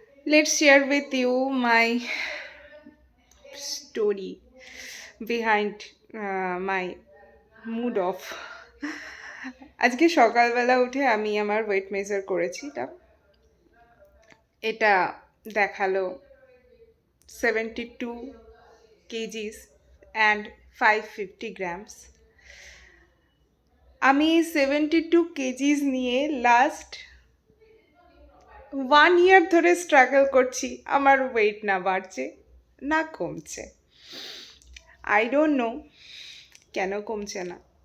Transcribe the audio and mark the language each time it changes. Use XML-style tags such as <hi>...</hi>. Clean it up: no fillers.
<en>Let's share with you my story behind my mood off.</en> <bn>আজকে সকালবেলা উঠে আমি আমার ওয়েট মেজার করেছিলাম। এটা দেখালো 72 kgs and 550 grams. আমি 72 kgs নিয়ে লাস্ট 1 year ধরে স্ট্রাগল করছি। আমার ওয়েট না বাড়ছে না কমছে।</bn> <en>I don't know</en> <bn>কেন কমছে না।</bn>